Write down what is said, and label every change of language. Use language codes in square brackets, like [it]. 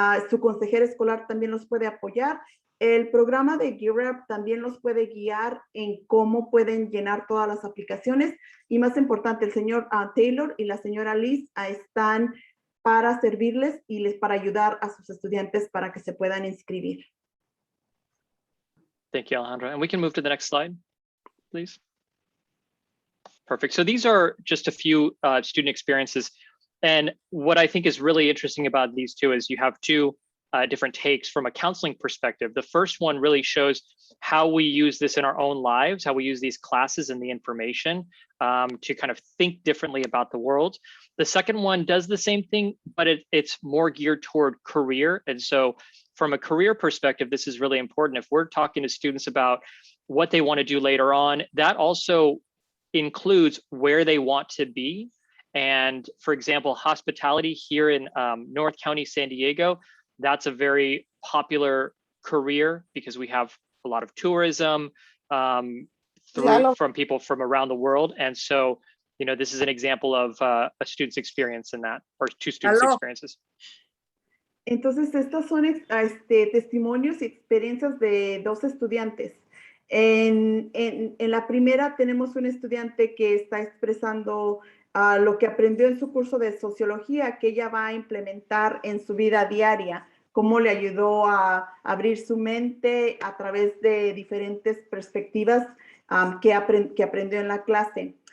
[es] Su consejero escolar también los puede apoyar. El programa de Gear Up también los puede guiar en cómo pueden llenar todas las aplicaciones. Y más importante, el señor Taylor y la señora Liz están para servirles y para ayudar a sus estudiantes para que se puedan inscribir. [en] Thank you, Alejandra. And we can move to the next slide, please. Perfect. So these are just a few student experiences. And what I think is really interesting about these two is you have two different takes from a counseling perspective. The first one really shows how we use this in our own lives, how we use these classes and the information to kind of think differently about the world. The second one does the same thing, but it's more geared toward career. And so from a career perspective, this is really important. If we're talking to students about what they want to do later on, that also includes where they want to be. And for example, hospitality here in North County, San Diego, that's a very popular career because we have a lot of tourism from people from around the world. And so, you know, this is an example of a student's experience in that, or two students' experiences. [es] Entonces, estos son testimonios y experiencias de dos estudiantes. En la primera tenemos un estudiante que está expresando lo que aprendió en su curso de sociología, que ella va a implementar en su vida diaria, cómo le ayudó a abrir su mente a través de diferentes perspectivas que aprendió en la clase.